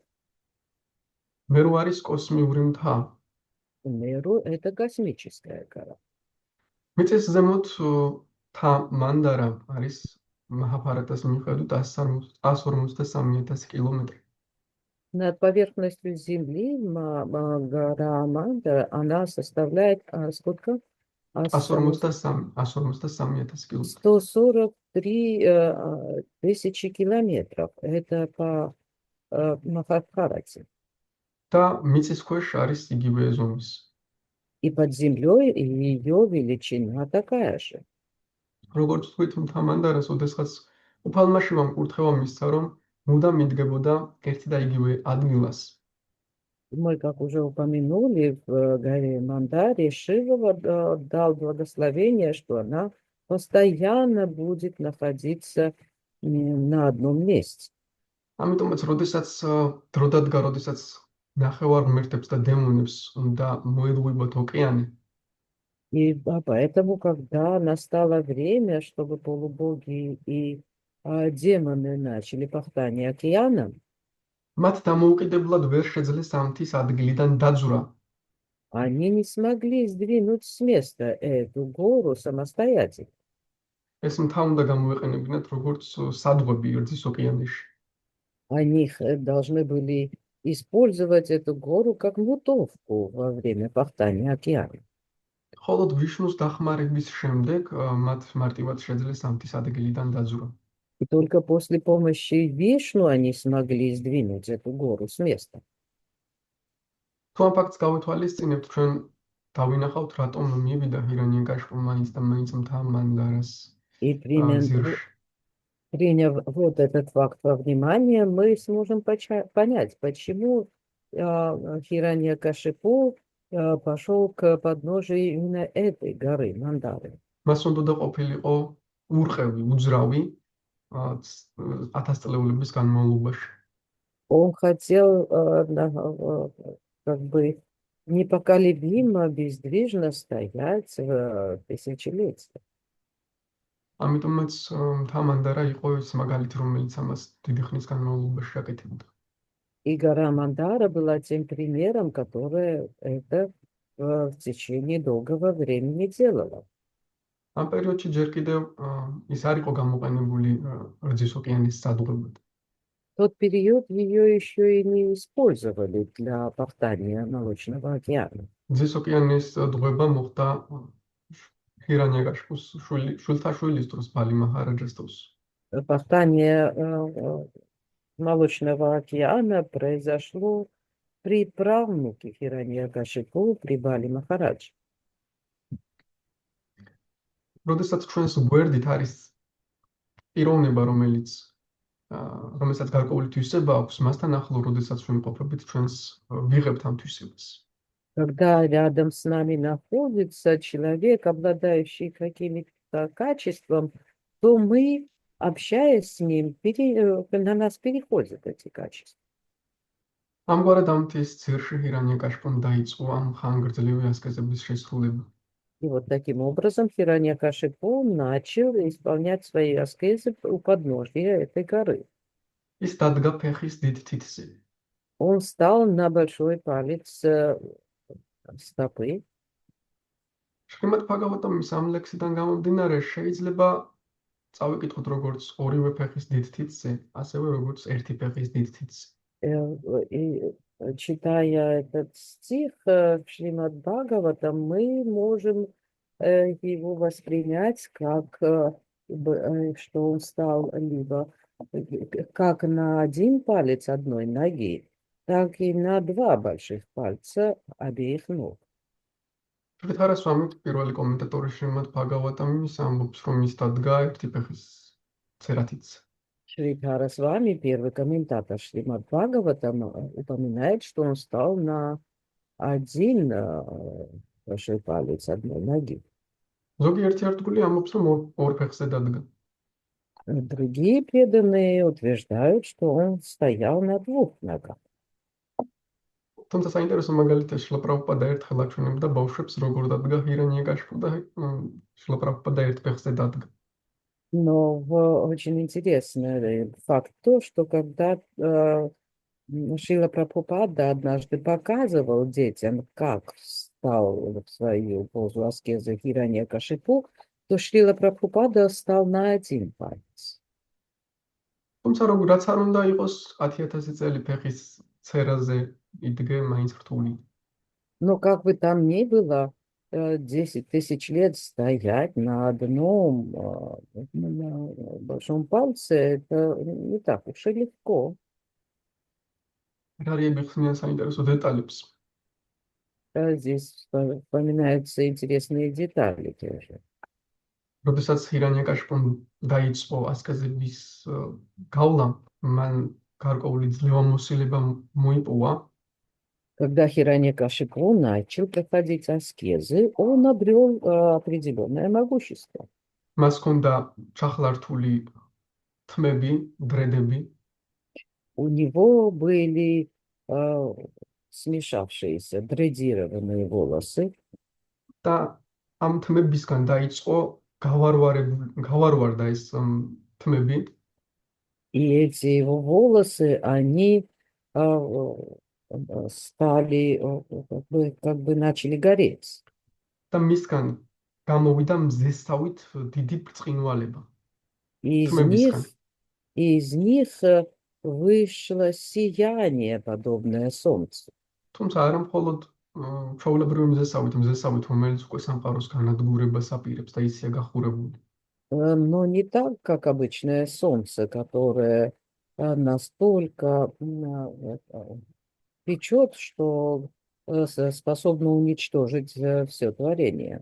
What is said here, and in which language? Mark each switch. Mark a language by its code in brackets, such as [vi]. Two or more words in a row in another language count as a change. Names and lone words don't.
[ka] меру არის კოსმიური მთა. [ru] Меру – это космическая гора. [ka] მიწის ზემოთ მთა მანდარა არის მაჰაბჰარათას მიხედვით 153,000 კილომეტრი. [ru] Над поверхностью Земли гора Мандара, она составляет сколько? 153,000 километров. 143 тысячи километров. Это по Махабхарате. [ka] და მიწის ქვეშ არის იგივე ზომის. [ru] И под землей ее величина такая же. [ka] როგორც თქვით, მთა მანდარას ოდესღაც უფალმა შივამ კურთხევა მისცა, რომ მუდამ მიდგებოდა ერთი და იგივე ადგილას. [ru] Мы, как уже упомянули, в горе Мандаре Шива дал благословение, что она постоянно будет находиться на одном месте. [ka] ამიტომაც, როდესაც დრო დადგა, როდესაც ნახევარ ღმერთებს და დემონებს უნდა მოელვებოთ ოკეანე, [ru] И поэтому, когда настало время, чтобы полубоги и демоны начали пахтание океаном, [ka] მათ დამოუკიდებლად ვერ შეძლეს ამ მთის ადგილიდან დაძვრა. [ru] они не смогли сдвинуть с места эту гору самостоятельно. [ka] ეს მთა უნდა გამოეყენებინათ როგორც სადღვები რძის ოკეანეში. [ru] Они должны были использовать эту гору как мутовку во время пахтания океана. [ka] მხოლოდ ვიშნუს დახმარების შემდეგ მათ მარტივად შეძლეს ამ მთის ადგილიდან დაძვრა. [ru] И только после помощи Вишну они смогли сдвинуть эту гору с места. [ka] თუ ამ ფაქტს გავეთვალისწინებთ, ჩვენ დავინახავთ, რატომ მივიდა ჰირანიაკაშპუ მაინც და მაინც მთა მანდარას [ru] И [ka] ზირში. [ru] приняв вот этот факт во внимание, мы сможем понять, почему Хираньякашипу пошел к подножию именно этой горы, Мандары. [ka] მას უნდა ყოფილიყო ურყევი, უძრავი 1000 წლეულების განმავლობაში. [ru] Он хотел как бы непоколебимо, бездвижно стоять тысячелетия. [ka] ამიტომაც მთა მანდარა იყო ის მაგალითი, რომელიც ამას დიდი ხნის განმავლობაში აკეთებდა. [ru] И гора Мандара была тем примером, которое это в течение долгого времени делало. [ka] ამ პერიოდში ჯერ კიდევ ის არ იყო გამოყენებული რძის ოკეანის სადღობად. [ru] В тот период ее еще и не использовали для пахтания Молочного океана. [ka] რძის ოკეანის დღვება მოხდა ჰირანიაკაშპუს შვილთა შვილის დროს, ბალი მაჰარაჯას დროს. [ru] Пахтание Молочного океана произошло при правнуке Хираньякашипу, при Бали Махарадж. [ka] როდესაც ჩვენს გვერდით არის პიროვნება, რომელსაც გარკვეული თვისება აქვს, მასთან ახლო, როდესაც ჩვენ ყოფებით, ჩვენს ვიღებთ ამ თვისებას. [ru] Когда рядом с нами находится человек, обладающий каким-то качеством, то мы, общаясь с ним, на нас переходят эти качества. [ka] ამგვარად ამ მთის ძირში ჰირანიაკაშპუმ დაიწყო ამ ხანგრძლივი ასკეზების შესრულება. [ru] И вот таким образом Хираньякашипу начал исполнять свои аскезы у подножия этой горы. [ka] ის დადგა ფეხის დიდ თითზე. [ru] Он встал на большой палец стопы. [ka] შრიმად ბჰაგავატამის ამ ლექსიდან გამომდინარე, შეიძლება წავიკითხოთ როგორც ორივე ფეხის დიდ თითზე, ასევე როგორც ერთი ფეხის დიდ თითზე. [ru] И читая этот стих Шримад Бхагаватам, мы можем его воспринять как, что он стал либо как на один палец одной ноги, так и на два больших пальца обеих ног. [ka] შრიტარასვამი პირველი კომენტატორი შრიმად ბჰაგავატამის ამბობს, რომ ის დადგა ერთი ფეხის ცერათითზე. [ru] Шридхара с вами, первый комментатор Шримад Бхагаватам, упоминает, что он стал на один большой палец одной ноги. [ka] ზოგიერთი არტიკული ამბობს, რომ ორ ფეხზე დადგა. [ru] Другие преданные утверждают, что он стоял на двух ногах. [ka] თუმცა საინტერესო მაგალითია, შრილა პრაბჰუპადა ერთხელ აჩვენებდა ბავშვებს, როგორ дадга ჰირანიაკაშპუ და შრილა პრაბჰუპადა ერთ ფეხზე დადგა. [ru] Но очень интересный факт то, что когда Шрила Прабхупада однажды показывал детям, как встал в свою позу аскезы Хираньякашипу, то Шрила Прабхупада встал на один палец. [ka] თუმცა რაც არ უნდა იყოს 10000 წელი ფეხის ცერაზე იდგე მაინც რთული. [ru] Но как бы там ни было, 10 тысяч лет стоять на одном на большом пальце, это не так уж и легко. [ka] რარიები ხსნიან საინტერესო დეტალებს. [ru] Здесь вспоминаются интересные детали тоже. [ka] როდესაც ჰირანიაკაშპუმ დაიწყო ასკეზების გავლა, მან გარკვეული ძლევამოსილება მოიპოვა. [ru] Когда Хираньякашипу начал проходить аскезы, он обрел определенное могущество. [ka] მას ჰქონდა ჩახლართული თმები, დრედები. [ru] У него были смешавшиеся, дредированные волосы. [ka] და ამ თმებისგან დაიწყო გავარვარდა ეს თმები. [ru] И эти его волосы, они стали, как бы начали гореть. [ka] და მისგან გამოვიდა მზესავით დიდი ბრწყინვალება [ru] И из [ka] თმებისგან. [ru] них, из них вышло сияние, подобное солнцу. [ka] თუმცა არა მხოლოდ ჩვეულებრივი მზესავით, რომელიც უკვე სამყაროს განადგურებას აპირებს და ისია გახურებული. [ru] Но не так, как обычное солнце, которое настолько печет, что способно уничтожить все творение.